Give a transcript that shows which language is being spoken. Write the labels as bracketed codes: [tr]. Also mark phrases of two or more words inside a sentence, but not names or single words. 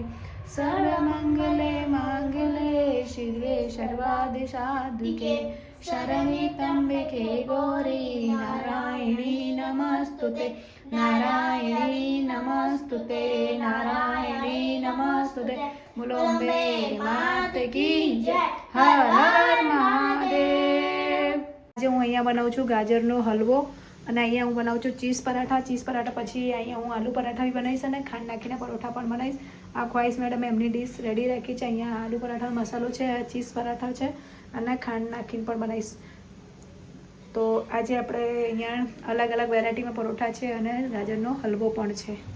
[sa] सर्वमंगले मांगले शिवे सर्वादिसाधिके, शरण्ये त्र्यंबके गौरी नारायणी नमस्तुते. नारायणी नमस्तुते, नारायणी नमस्तुते. [hi] बोलो अम्बे मात की जय. हर हर महादेव. [gu] આજે હું અહીંયા બનાવું છું ગાજરનો હલવો અને અહીંયા હું બનાવું છું ચીઝ પરાઠા પછી અહીંયા હું આલુ પરાઠા બી બનાવીશ અને ખાંડ નાખીને પરોઠા પણ બનાવીશ. આ ખ્વાઈસ મેડમ એમની [en] dish ready [gu] રાખી છે. અહીંયા આલુ પરાઠાનો મસાલો છે, ચીઝ પરાઠા છે અને ખાંડ નાખીને પણ બનાવીશ. તો આજે આપણે અહીંયા અલગ અલગ વેરાયટીમાં પરોઠા છે અને ગાજરનો હલવો પણ છે.